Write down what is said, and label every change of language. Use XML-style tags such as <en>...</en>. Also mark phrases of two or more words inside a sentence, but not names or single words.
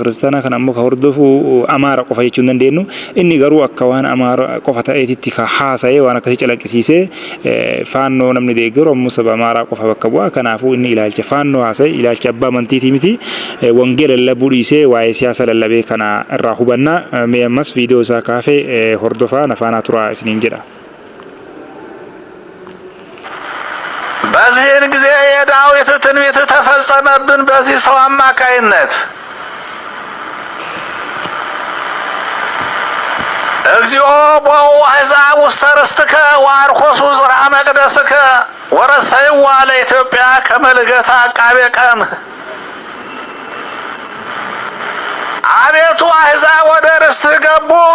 <om>kiristaanaa kan ammoo ka hordofu amaara qofa jechuu hin dandeenyu inni garuu akka waan amaara qofa ta'eetitti ka haasa'ee waan akkasii calaqqisiisee faannoo namni deeggaru ammoo saba amaaraa qofa bakka bu'a kanaafuu inni ilaalcha faannoo haasa'e ilaalcha abbaa amantiitii miti wangeela lallabuu dhiisee waa'ee siyaasa lallabee kana irraa hubannaa mee ammas viidiyoo isaa kaafee hordofaa nafaanaa turaa isiniin jedha.</om> <am>በዚህን ጊዜ የዳዊት ትንቢት ተፈጸመብን በዚህ ሰው አማካይነት</am> <gez>እግዚኦ ቦኡ አሕዛብ ውስተ ርስትከ ወአርኮሱ ጽርሐ መቅደስከ ወረሰይዋ ለኢትዮጵያ ከመልገታ አቃቤ ቀም</gez> <am>አቤቱ አሕዛብ ወደ ርስትህ ገቡ</am>